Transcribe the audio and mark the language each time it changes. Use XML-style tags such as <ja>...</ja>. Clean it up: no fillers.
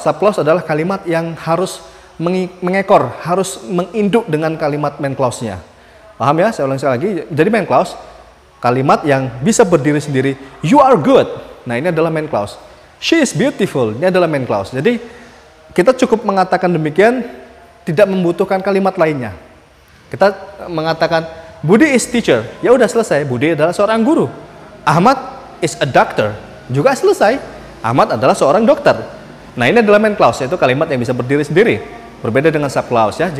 <id>Subclause adalah kalimat yang harus mengekor, harus menginduk dengan kalimat main clause-nya. Paham ya? Saya ulang sekali lagi. Jadi main clause, kalimat yang bisa berdiri sendiri.</id> <en>You are good.</en> <id>Nah, ini adalah main clause.</id> <en>She is beautiful.</en> <id>Ini adalah main clause. Jadi, kita cukup mengatakan demikian, tidak membutuhkan kalimat lainnya. Kita mengatakan,</id> <en>Budi is teacher.</en> <id>Ya udah selesai. Budi adalah seorang guru.</id> <en>Ahmad is a doctor.</en> <id>Juga selesai. Ahmad adalah seorang dokter. Nah, ini adalah main clause, yaitu kalimat yang bisa berdiri sendiri. Berbeda dengan subclause ya.</id>